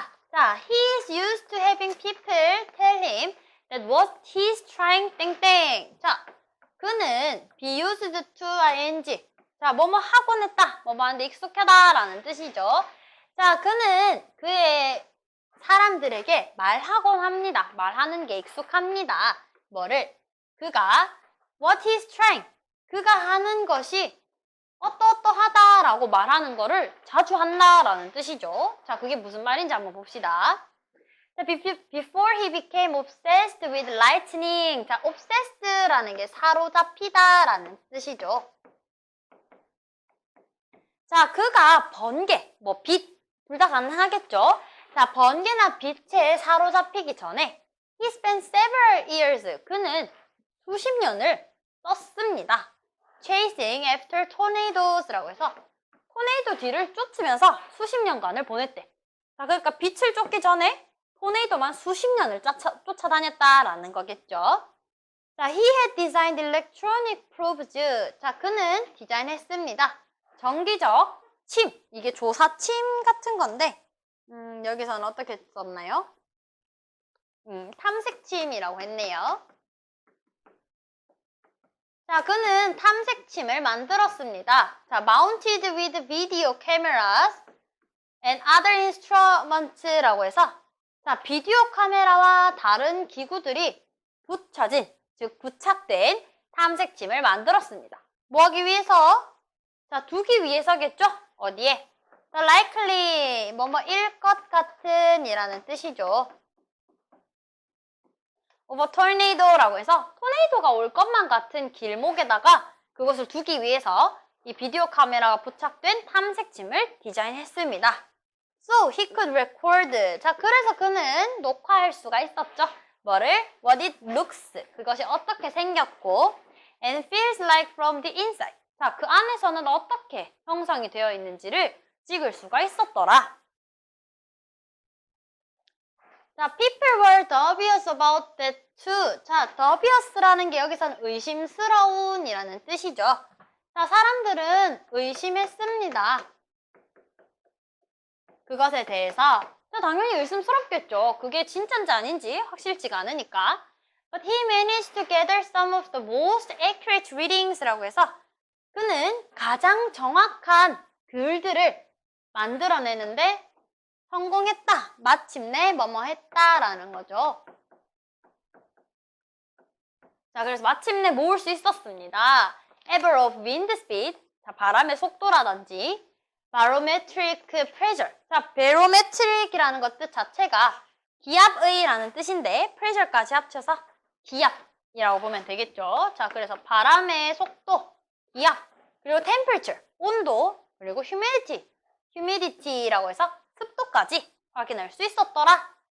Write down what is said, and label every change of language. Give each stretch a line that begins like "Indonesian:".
English: 자, he is used to having people tell him that what he's trying 땡땡.
Korean: 자, 그는 be used to ing. 자, 뭐뭐 하곤 했다, 뭐뭐 하는데 익숙하다 라는 뜻이죠. 자, 그는 그의 사람들에게 말하곤 합니다. 말하는 게 익숙합니다. 뭐를? 그가
English: what he's trying,
Korean: 그가 하는 것이 어떠어떠하다 라고 말하는 거를 자주 한다라는 뜻이죠. 자, 그게 무슨 말인지 한번 봅시다.
English: 자, before he became obsessed with lightning.
Korean: 자, obsessed라는 게 사로잡히다 라는 뜻이죠. 자, 그가 번개, 뭐 빛, 둘 다 가능하겠죠. 자, 번개나 빛에 사로잡히기 전에
English: he spent several years,
Korean: 그는 수십 년을 썼습니다.
English: chasing after tornados
Korean: 라고 해서 토네이도 뒤를 쫓으면서 수십 년간을 보냈대. 자, 그러니까 빛을 쫓기 전에 토네이도만 수십 년을 쫓아다녔다라는 거겠죠.
English: 자, he had designed electronic probes.
Korean: 자, 그는 디자인했습니다. 정기적 침, 이게 조사침 같은 건데 여기서는 어떻게 썼나요? 탐색침이라고 했네요. 자, 그는 탐색침을 만들었습니다. 자,
English: mounted with video cameras and other instruments
Korean: 라고 해서 자, 비디오 카메라와 다른 기구들이 붙여진, 즉 부착된 탐색침을 만들었습니다. 뭐 하기 위해서? 자, 두기 위해서겠죠? 어디에?
English: The likely,
Korean: 뭐뭐일 것 같은 이라는 뜻이죠.
English: over tornado
Korean: 라고 해서 토네이도가 올 것만 같은 길목에다가 그것을 두기 위해서 이 비디오 카메라가 부착된 탐색침을 디자인했습니다.
English: So he could record.
Korean: 자, 그래서 그는 녹화할 수가 있었죠. 뭐를?
English: What it looks.
Korean: 그것이 어떻게 생겼고
English: and feels like from the inside.
Korean: 자, 그 안에서는 어떻게 형성이 되어 있는지를 찍을 수가 있었더라.
English: 자, people were dubious about that too.
Korean: 자, dubious라는 게 여기서는 의심스러운 이라는 뜻이죠. 자, 사람들은 의심했습니다. 그것에 대해서. 자, 당연히 의심스럽겠죠. 그게 진짜인지 아닌지 확실치가 않으니까.
English: But he managed to gather some of the most accurate readings라고
Korean: 해서 그는 가장 정확한 글들을 만들어내는데 성공했다. 마침내 뭐뭐 했다라는 거죠. 자, 그래서 마침내 모을 수 있었습니다.
English: Ever of wind speed,
Korean: 자, 바람의 속도라든지
English: barometric pressure.
Korean: 자, barometric이라는 것 뜻 자체가 기압의라는 뜻인데 pressure까지 합쳐서 기압이라고 보면 되겠죠. 자, 그래서 바람의 속도, 기압, 그리고 temperature, 온도, 그리고 humidity라고 해서 습도까지 확인할 수 있었더라.